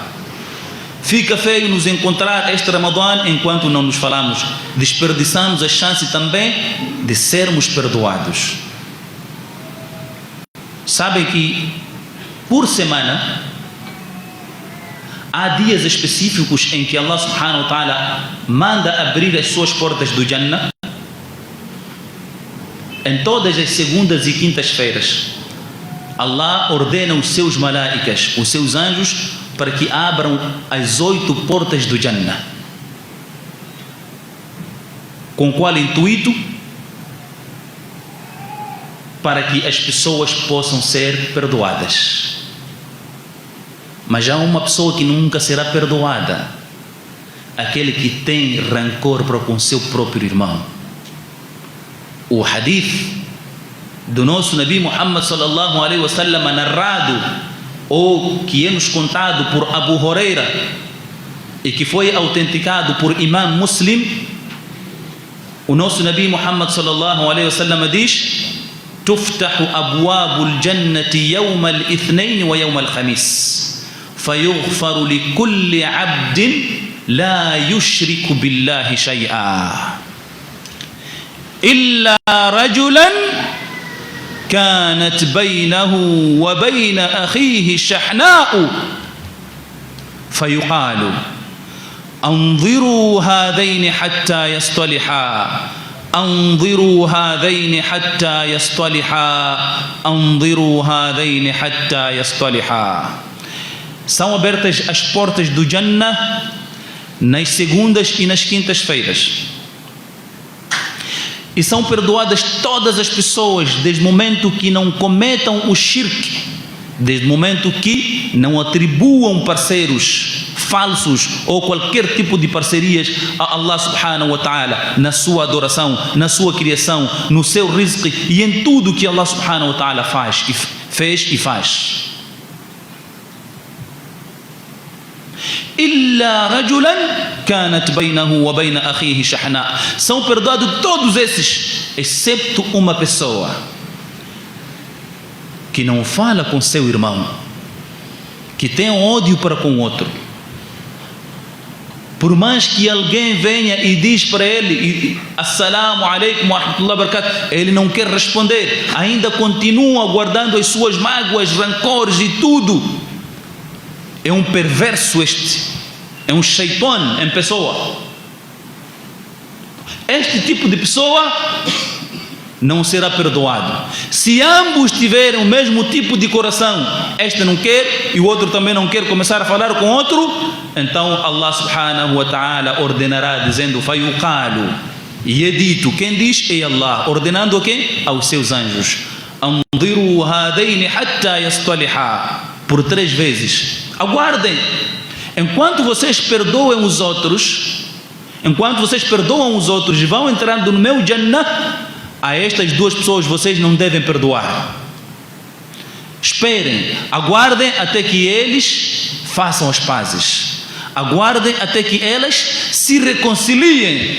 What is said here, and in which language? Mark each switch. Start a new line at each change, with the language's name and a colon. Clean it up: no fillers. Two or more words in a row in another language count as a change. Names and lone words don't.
Portuguese: Fica feio nos encontrar este Ramadã enquanto não nos falamos. Desperdiçamos a chance também de sermos perdoados. Sabem que por semana há dias específicos em que
Arabic: الله سبحانه وتعالى
Portuguese: manda abrir as suas portas do Jannah. Em todas as segundas e quintas-feiras, Allah ordena os seus malaicas, os seus anjos, para que abram as 8 portas do Jannah. Com qual intuito? Para que as pessoas possam ser perdoadas. Mas há uma pessoa que nunca será perdoada: aquele que tem rancor para com seu próprio irmão. O hadith do nosso Nabi Muhammad
Arabic: صلى الله عليه وسلم,
Portuguese: narrado ou que é nos contado por Abu Huraira e que foi autenticado por Imam Muslim, o nosso Nabi Muhammad
Arabic: صلى الله عليه وسلم
Portuguese: diz:
Arabic: تفتح أبواب الجنة يوم الاثنين ويوم الخميس فيغفر لكل عبد لا يشرك بالله شيئا إلا رجلا كانت بينه وبين أخيه شحناء فيقال أنظروا هذين حتى يصطلحا أنظروا هذين حتى يصطلحا أنظروا هذين حتى يصطلحا.
Portuguese: São abertas as portas do Jannah nas segundas e nas quintas-feiras. e são perdoadas todas as pessoas desde o momento que não cometam o shirk, desde o momento que não atribuam parceiros falsos ou qualquer tipo de parcerias a
Arabic: الله سبحانه وتعالى
Portuguese: na sua adoração, na sua criação, no seu rizq e em tudo que
Arabic: الله سبحانه وتعالى
Portuguese: fez e faz.
Arabic: إلا رجلا كانت بينه وبين أخيه شحناء.
Portuguese: São perdoados todos esses, excepto uma pessoa que não fala com seu irmão, que tem ódio para com o outro. Por mais que alguém venha e diz para ele
Arabic: السلام عليكم ورحمة الله وبركاته,
Portuguese: ele não quer responder, ainda continua guardando as suas mágoas, rancores e tudo. É um perverso este, é um shaitan em pessoa. Este tipo de pessoa não será perdoado. Se ambos tiverem o mesmo tipo de coração, este não quer e o outro também não quer começar a falar com outro, então
Arabic: الله سبحانه وتعالى
Portuguese: ordenará dizendo fayuqalu, e é dito, quem diz é Allah, ordenando a quem? Aos seus anjos,
Arabic: أنظروا هذين حتى يصطلحا,
Portuguese: por 3 vezes. Aguardem, enquanto vocês perdoam os outros, enquanto vocês perdoam os outros e vão entrando no meu Jannah, a estas 2 pessoas vocês não devem perdoar. Esperem, aguardem até que eles façam as pazes, aguardem até que elas se reconciliem.